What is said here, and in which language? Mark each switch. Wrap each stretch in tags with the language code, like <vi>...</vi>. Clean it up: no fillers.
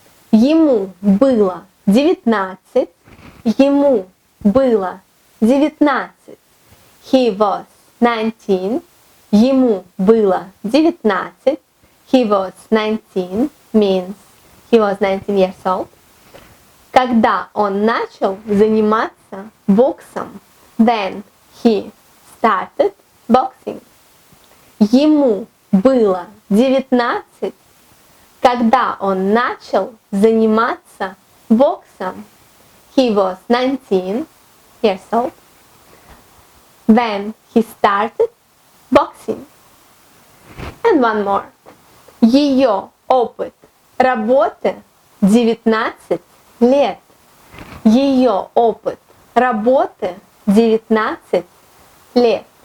<ru>Ему было 19. Ему было 19.</ru> <en>He was 19.</en> <ru>Ему было 19.</ru> <en>He was 19 means he was 19 years old.</en> <ru>Когда он начал заниматься боксом,</ru> <en>then he started boxing.</en> <ru>Ему было 19, когда он начал заниматься боксом.</ru> <en>He was 19 years old when he started boxing. And one more.</en> <ru>Ее опыт работы 19 лет. Ее опыт работы 19 лет.</ru>